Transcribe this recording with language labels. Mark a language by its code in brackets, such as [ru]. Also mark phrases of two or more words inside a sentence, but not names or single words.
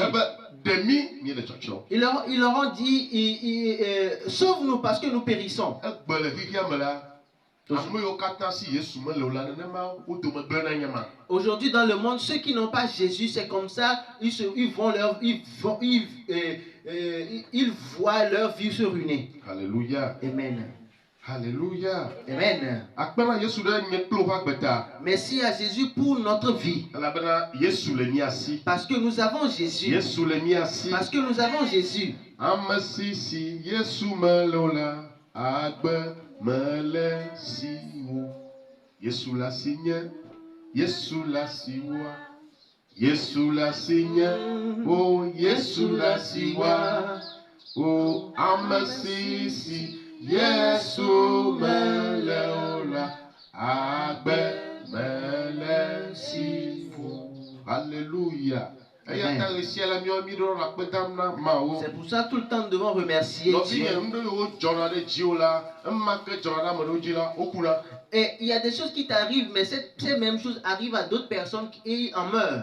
[ee] Ebe ɖemi mi le tsɔtsrɔm. [fr] Ils leur ont dit, sauve-nous parce que nous périssons. [ee] Egbe le xixia me la. Ame yiwo katã si Yesu mele o la nenema wo dome gblẽna nye ma. [fr] Aujourd'hui dans le monde, ceux qui n'ont pas Jésus, c'est comme ça, ils voient leur vie se ruiner. Alléluia. Amen. Alléluia. Amen. [ee] Akpena Yesu ɖe nye kplo ƒe agbeta. [fr] Merci à Jésus pour notre vie. [ee] Elabena Yesu le mía si. [fr] Parce que nous avons Jésus. [ee] Yesu le mía si. [fr] Parce que nous avons Jésus. [ee] Ame si Yesu mele o la agbe mele si wo. Yesu la si nye. Yesu la si wa. Yesu la si nye. Oh Yesu la si wa. Oh ame si Yesu mele o la agbe mele si wo. Alléluia. Amen. [fr] C'est pour ça tout le temps nous devons remercier Dieu. Et il y a des choses qui t'arrivent, mais ces mêmes choses arrivent à d'autres personnes et en meurent.